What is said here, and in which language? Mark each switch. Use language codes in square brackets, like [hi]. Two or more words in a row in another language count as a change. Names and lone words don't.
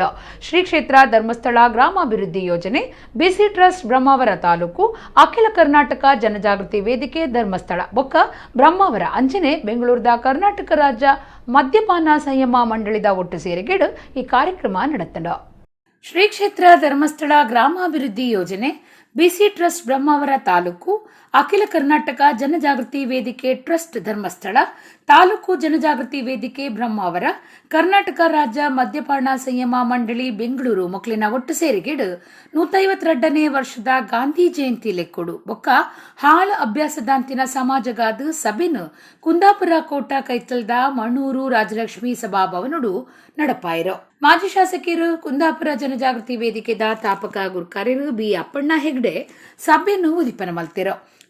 [tcy] ಶ್ರೀ ಕ್ಷೇತ್ರ ಧರ್ಮಸ್ಥಳ ಗ್ರಾಮಾಭಿವೃದ್ಧಿ ಯೋಜನೆ, ಬಿಸಿ ಟ್ರಸ್ಟ್ ಬ್ರಹ್ಮಾವರ ತಾಲೂಕು, ಅಖಿಲ ಕರ್ನಾಟಕ ಜನಜಾಗೃತಿ ವೇದಿಕೆ ಧರ್ಮಸ್ಥಳ ಬೊಕ್ಕ ಬ್ರಹ್ಮಾವರ ಅಂಜನೆ ಬೆಂಗಳೂರದ ಕರ್ನಾಟಕ ರಾಜ್ಯ ಮದ್ಯಪಾನ ಸಂಯಮ ಮಂಡಳಿದ ಒಟ್ಟು ಸೇರಿಗೆಡು ಈ ಕಾರ್ಯಕ್ರಮ ನಡೆತಂಡ. ಶ್ರೀ ಕ್ಷೇತ್ರ ಧರ್ಮಸ್ಥಳ ಗ್ರಾಮಾಭಿವೃದ್ಧಿ ಯೋಜನೆ, ಬಿಸಿ ಟ್ರಸ್ಟ್ ಬ್ರಹ್ಮಾವರ ತಾಲೂಕು, ಅಖಿಲ ಕರ್ನಾಟಕ ಜನಜಾಗೃತಿ ವೇದಿಕೆ ಟ್ರಸ್ಟ್ ಧರ್ಮಸ್ಥಳ, ತಾಲೂಕು ಜನಜಾಗೃತಿ ವೇದಿಕೆ ಬ್ರಹ್ಮಾವರ, ಕರ್ನಾಟಕ ರಾಜ್ಯ ಮದ್ಯಪಾನ ಸಂಯಮ ಮಂಡಳಿ ಬೆಂಗಳೂರು ಮೊಕ್ಲಿನ ಒಟ್ಟು ಸೇರಿಗೆಡು 152ನೇ ವರ್ಷದ ಗಾಂಧಿ ಜಯಂತಿ ಲೆಕ್ಕೊಡು ಬೊಕ್ಕ ಹಾಳ ಅಭ್ಯಾಸದಾಂತಿನ ಸಮಾಜಗಾದ ಸಭೆನು ಕುಂದಾಪುರ ಕೋಟ ಕೈತಲ್ದ ಮಣ್ಣೂರು ರಾಜಲಕ್ಷ್ಮಿ ಸಭಾಭವನಡು ನಡಪಾಯಿರೋ. ಮಾಜಿ ಶಾಸಕರು ಕುಂದಾಪುರ ಜನಜಾಗೃತಿ ವೇದಿಕೆದ ತಾಪಕ ಗುರುಕಾರ್ಯರು ಬಿ ಅಪ್ಪಣ್ಣ ಹೆಗ್ಡೆ ಸಭೆಯನ್ನು ಉದಿಪನ ಮಲ್ತಿರೋ.